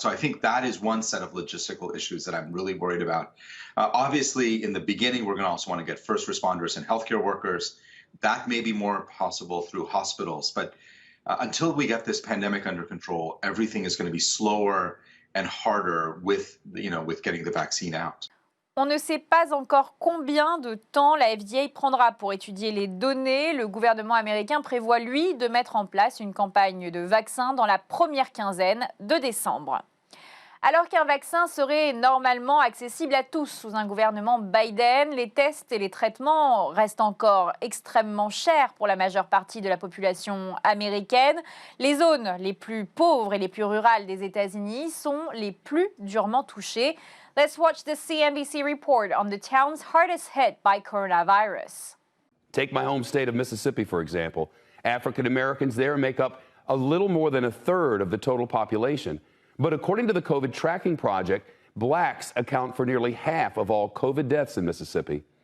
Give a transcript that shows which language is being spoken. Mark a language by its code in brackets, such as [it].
[en] So I think that is one set of logistical issues that I'm really worried about. Obviously, in the beginning, we're going to also want to get first responders and healthcare workers. That may be more possible through hospitals, but until we get this pandemic under control, everything is going to be slower and harder with getting the vaccine out. [fr] On ne sait pas encore combien de temps la FDA prendra pour étudier les données. Le gouvernement américain prévoit, lui, de mettre en place une campagne de vaccins dans la première quinzaine de décembre. Alors qu'un vaccin serait normalement accessible à tous sous un gouvernement Biden, les tests et les traitements restent encore extrêmement chers pour la majeure partie de la population américaine. Les zones les plus pauvres et les plus rurales des États-Unis sont les plus durement touchées. [en] Let's watch the CNBC report on the towns hardest hit by coronavirus. Take my home state of Mississippi, for example. African Americans there make up a little more than a third of the total population. But according to the COVID Tracking Project, blacks account for nearly half of all COVID deaths in Mississippi.